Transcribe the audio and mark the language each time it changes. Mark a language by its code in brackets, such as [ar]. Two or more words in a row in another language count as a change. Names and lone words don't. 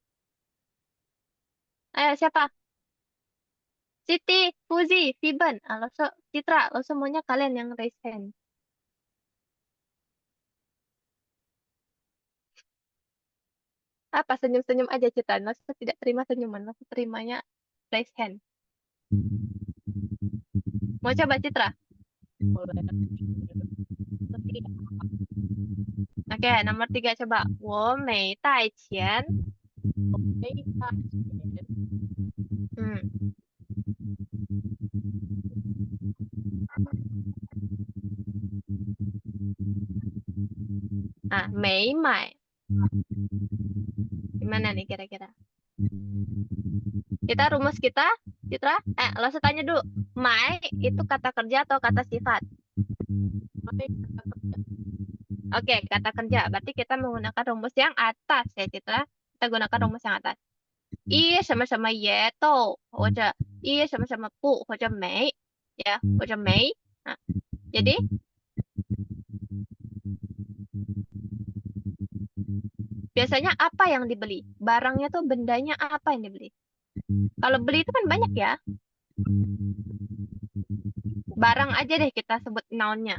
[id] Ayo, siapa? Siti, Fuzi, Fiben. Laus, Citra, Laus semuanya kalian yang [en] raise hand. [id] Apa senyum-senyum aja Citra? Laus tidak terima senyuman, Laus terimanya [en] raise hand. [id] Mau coba Citra? Oke, nomor 3 coba. [zh] 我没带钱. Ah, 没买. [id] Gimana nih kira-kira? Kita rumus kita, Citra? Langsung tanya dulu. Mai itu kata kerja atau kata sifat? Oke, kata kerja. Berarti kita menggunakan rumus yang atas ya, Citra. Kita gunakan rumus yang atas. [zh] I 什么什么也都或者一什么什么不或者没 ya, 或者没. [id] Nah, jadi biasanya apa yang dibeli? Barangnya tuh bendanya apa yang dibeli? Kalau beli itu kan banyak ya. Barang aja deh kita sebut noun-nya.